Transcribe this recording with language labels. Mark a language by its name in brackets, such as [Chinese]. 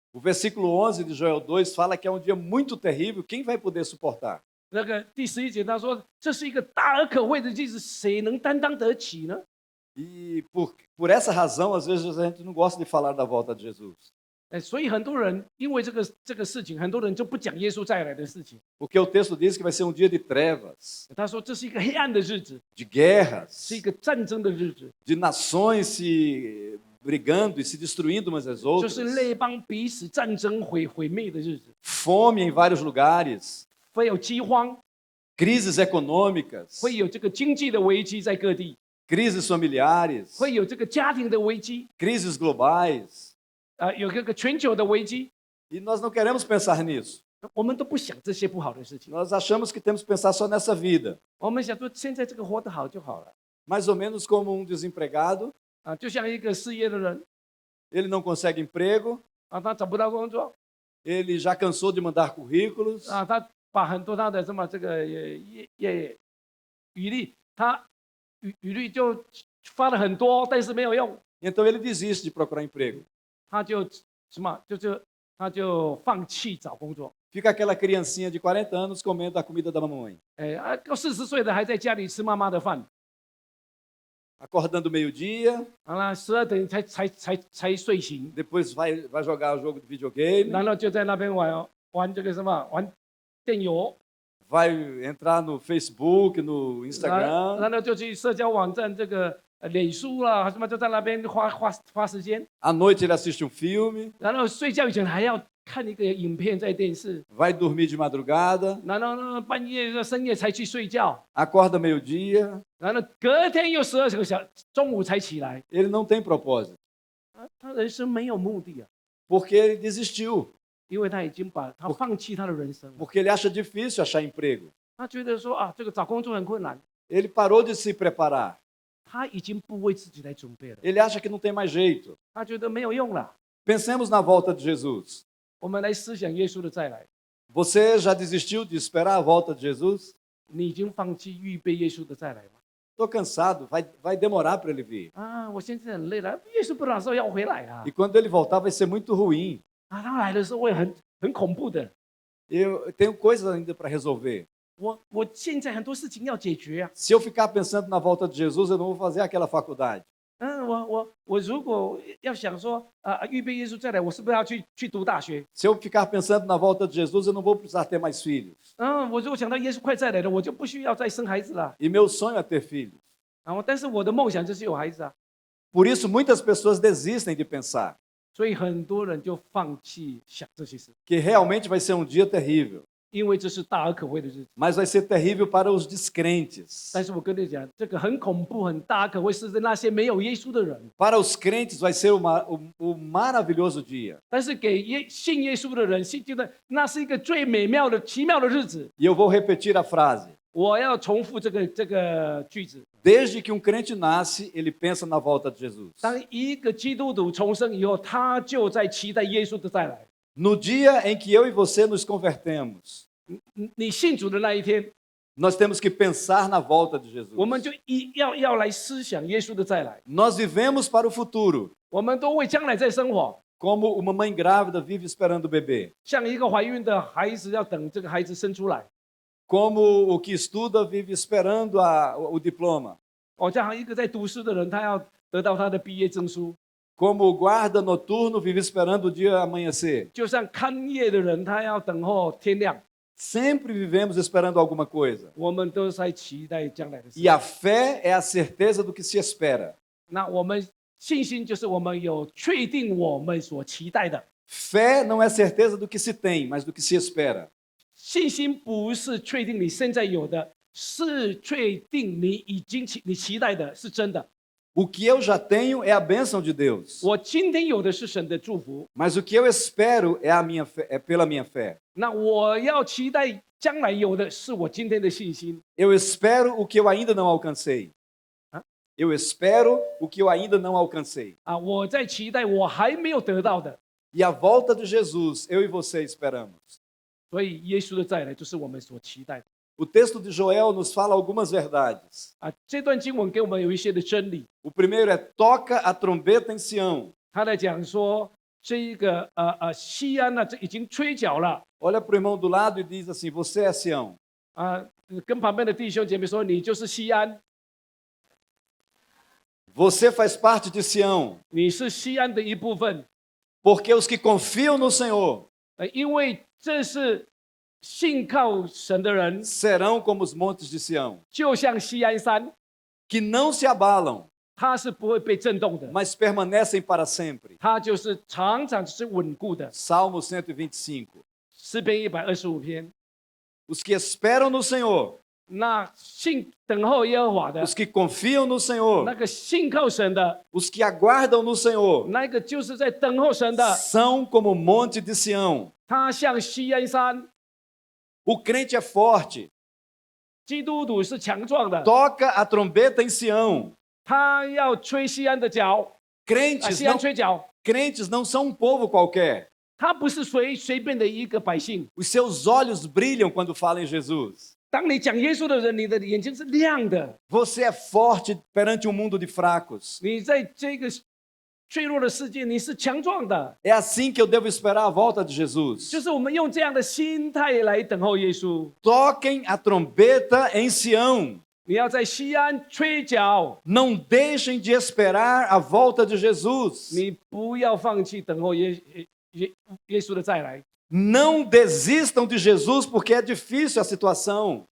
[Portuguese] O versículo 11 de Joel 2 fala que é um dia muito terrível. Quem vai poder suportar? [Chinese] 那个第11节他说这是一个大而可畏的日子，谁能担当得起呢？ [Portuguese] E por essa razão, às vezes a gente não gosta de falar da volta de Jesus. [Chinese] 所以很多人因为这个事情，很多人就不讲耶稣再来的事情。 [Portuguese] Porque o texto diz que vai ser um dia de trevas, [Chinese] 他说这是一个黑暗的日子， [Portuguese] de guerras, [Chinese] 是一个战争的日子， [Portuguese] de nações se brigando e se destruindo umas às [Chinese] 就 [Portuguese] outras, [Chinese] 是列邦彼此战争毁灭的日子， [Portuguese] fome em vários lugares, [Chinese] 会有饥荒， [Portuguese] crises econômicas, [Chinese] 会有这个经济的危机在各地， [Portuguese] crises familiares, [Chinese] 会有这个家庭的危机， [Portuguese] crises globais. [Chinese] 有这个全球的危机， [Portuguese] E nós não queremos pensar nisso. [Chinese] 我们都不想这些不好的事情， [Portuguese] Nós achamos que temos que pensar só nessa vida. [Chinese] 我们想说现在这个活得好就好了 [Portuguese] Mais ou menos como desempregado, [Chinese] 就像一个失业的人 [Portuguese] ele não consegue emprego, [Chinese] 他找不到工作 [Portuguese] ele já cansou de mandar currículos, [Chinese] 他把很多他的什么这个履历，他履历就发了很多，但是没有用， [Portuguese] então ele desiste de procurar emprego. [Chinese] 他就他就放弃找工作。 [Portuguese] Fica aquela criancinha de 40 anos comendo a comida da mamãe, [Chinese] 40岁的还在家里吃妈妈的饭， [Portuguese] acordando meio-dia, [Chinese] 12点才睡醒， [Portuguese] depois vai jogar o jogo de videogame, [Chinese] 然后就在那边玩这个什么玩电游， [Portuguese] vai entrar no Facebook, no [Chinese] 然 [Portuguese] Instagram. [Chinese] 后就去社交网站这个脸书啦，什么就在那边花时间， [Portuguese] À noite ele assiste filme, [Chinese] 然后睡觉以前还要看一个影片在电视， [Portuguese] vai dormir de madrugada, [Chinese] 然后呢半夜深夜才去睡觉， [Portuguese] acorda meio-dia. [Chinese] 然后隔天又12个小中午才起来， [Portuguese] Ele não tem propósito. [Chinese] 他人生没有目的啊。 [Portuguese] porque ele desistiu, [Chinese] 因为他已经放弃他的人生了， [Portuguese] porque ele acha difícil achar emprego. [Chinese] 他觉得说啊，这个找工作很困难， [Portuguese] Ele parou de se preparar. [Chinese] 他已经不为自己来准备了， [Portuguese] Ele acha que não tem mais jeito. [Chinese] 他觉得没有用了。 [Portuguese] Pensemos na volta de Jesus. [Chinese] 我们来思想耶稣的再来， [Portuguese] Você já desistiu de esperar a volta de Jesus? [Chinese] 你已经放弃预备耶稣的再来吗？ [Portuguese] Estou cansado, vai demorar para ele vir. [Chinese] 啊，我现在很累了，耶稣不知道什么时候要回来啊 [Portuguese] E！ quando ele voltar vai ser muito ruim. [Chinese] 啊，他来的时候会很恐怖的。 [Portuguese] Eu tenho coisas ainda para resolver. [Chinese] 我现在很多事情要解决啊。 [Portuguese] Se eu ficar pensando na volta de Jesus, eu não vou fazer aquela faculdade. [Chinese] 我如果要想说预备耶稣再来，我是不是要去读大学？ [Portuguese] Se eu ficar pensando na volta de Jesus, eu não vou precisar ter mais filhos. [Chinese] 我如果想到耶稣快再来了，我就不需要再生孩子了。 [Portuguese] E meu sonho é ter filhos. [Chinese] 但是我的梦想就是有孩子啊， [Portuguese] Por isso, muitas pessoas desistem de pensar [Chinese] 所以很多人就放弃想这些事， [Portuguese] que realmente vai ser um dia terrível. [Chinese] 因为这是大而可畏的日子。 [Portuguese] Mas vai ser terrível para os descrentes. [Chinese] 但是我跟你讲，这个很恐怖、很大而可畏，是那些没有耶稣的人。 [Portuguese] Para os crentes vai ser o maravilhoso dia. [Chinese] 但是给信耶稣的人，信觉得那是一个最美妙的、奇妙的日子。 [Portuguese] E eu vou repetir a frase. [Chinese] 我要重复这个句子： [Portuguese] Desde que um crente nasce, ele pensa na volta de Jesus. [Chinese] 当一个基督徒重生以后，他就在期待耶稣的再来。 [Portuguese] No dia em que eu e você nos convertemos, [Chinese] 你信主的那一天， [Portuguese] nós temos que pensar na volta de Jesus. [Chinese] 我们就要来思想耶稣的再来。 [Portuguese] Nós vivemos para o futuro, [Chinese] 我们都为将来在生活， [Portuguese] como uma mãe grávida vive esperando o bebê, [Chinese] 像一个怀孕的孩子要等这个孩子生出来， [Portuguese] como o que estuda vive esperando o diploma, [Chinese] 像一个在读书的人，他要得到他的毕业证书， [Portuguese] como o guarda noturno vive esperando o dia amanhecer. [Chinese] 就像看夜的人，他要等候天亮。 [Portuguese] Sempre vivemos esperando alguma coisa. [Chinese] 我们都在期待将来的事。 [Portuguese] E a fé é a certeza do que se espera. [Chinese] 那我们信心就是我们有确定我们所期待的。 [Portuguese] Fé não é certeza do que se tem, mas do que se espera. [Chinese] 信心不是确定你现在有的，是确定你期待的是真的。 [Portuguese] O que eu já tenho é a bênção de Deus. [Chinese] 我今天有的是神的祝福， [Portuguese] Mas o que eu espero é a minha fé, é pela minha fé. [Chinese] 那我要期待将来有的是我今天的信心。 [Portuguese] Eu espero o que eu ainda não alcancei. Hã? Eu espero o que eu ainda não alcancei. [Chinese] 我在期待我还没有得到的， [Portuguese] E a volta de Jesus, eu e você esperamos. [Chinese] 所以耶稣的再来就是我们所期待的。 [Portuguese] O texto de Joel nos fala algumas verdades. [Chinese] 这段经文给我们有一些的真理， [Portuguese] O primeiro é toca a trombeta em Sião. [Chinese] 他在讲说这一个西安呢，这已经吹角了 [Portuguese] Olha para o irmão do lado e diz assim: você é Sião. [Chinese] 跟旁边的弟兄姐妹说，你就是西安， [Portuguese] Você faz parte de Sião. [Chinese] 你是西安的一部分， [Portuguese] Porque os que confiam no Senhor [Chinese] 因为这是信靠神的人， [Portuguese] serão como os montes de Sião, [Chinese] 就像西安山， [Portuguese] que não se abalam, [Chinese] 它是不会被震动的， [Portuguese] mas permanecem para sempre. [Chinese] 它就是常常是稳固的。 [Portuguese] Salmo 125. [Chinese] 诗篇125篇， [Portuguese] Os que esperam no Senhor, [Chinese] 那等候耶和华的， [Portuguese] os que confiam no [Chinese] 那 [Portuguese] Senhor, [Chinese] 个信靠神的， [Portuguese] os que aguardam no Senhor, [Chinese] 那个就是在等候神的， [Portuguese] são como o monte de Sião. [Chinese] 他像西安山。 [Portuguese] O crente é forte, [Chinese] 基督徒是强壮的， [Portuguese] toca a trombeta em Sião. [Chinese] 他要吹西安的角， [Portuguese] Crentes [Chinese] 西安 [Portuguese] não, [Chinese] 吹角， [Portuguese] crentes não são um povo qualquer. [Chinese] 他不是随便的一个百姓。 [Portuguese] Os seus olhos brilham quando falam em Jesus. [Chinese] 当你讲耶稣的人，你的眼睛是亮的。 [Portuguese] Você é forte perante um mundo de fracos. [Chinese] 你在这个脆弱的世界，你是强壮的。 [Portuguese] É assim que eu devo esperar a volta de Jesus. [Chinese] 就是我们用这样的心态来等候耶稣。 [Portuguese] Toquem a trombeta em Sião. [Chinese] 你要在西安吹角， [Portuguese] Não deixem de esperar a volta de Jesus. [Chinese] 你不要放弃等候耶稣的再来。 [Portuguese] Não desistam de Jesus porque é difícil a situação.